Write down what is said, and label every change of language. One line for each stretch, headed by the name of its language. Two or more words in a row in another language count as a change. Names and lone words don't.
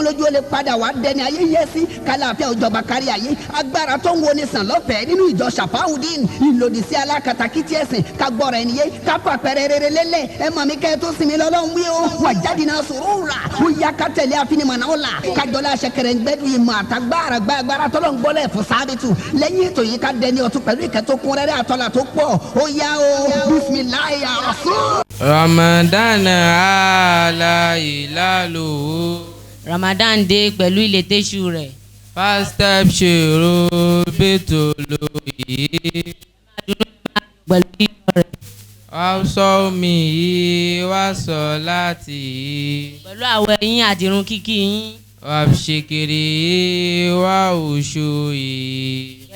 Yoruba: lójú ó lè padà wá dẹni ayé yẹ sí kálàáfíà òjọba kárí ayé agbára tó ń wo ni sàn lọ́fẹ̀ẹ́ nínú ìjọ Ṣàfáùdín ìlòdì sí alákatakítí ẹ̀sìn kagbọ́ra ẹni yé káfà pẹ̀rẹ̀ rere lélẹ̀ ẹ mọ̀ mi kẹ́ ẹ tó sinmi lọ́lọ́run wí o wà jáde náà sòrò rà ó yá ká tẹ̀lé àfinimọ̀nà ó la kájọlá ṣẹkẹrẹ gbẹdù ìmọ̀ àtàgbára gbàgbára tọ́lọ́ ń gbọ́lẹ̀ fún sábìtù lẹ́yìn ètò yìí ká dẹni ọ̀tún pẹ̀lú ìkẹ́ tó kún rẹ́rẹ́ àtọ́là tó pọ̀ ó yá o bisimilayi rasul. Ramadan aláìlálo. Ramadan dé pẹ̀lú ilé tẹ́sù rẹ̀.
English: First step
Yoruba: ṣòro bẹ́tò lóye. Pẹ̀lú iyọ̀ rẹ̀. Wá sọ mi yìí wá sọ láti yìí. Pẹ̀lú àwọ̀ ẹ̀yìn àti irun kíkí yín. Wá ṣèkèrè wá òṣù yìí.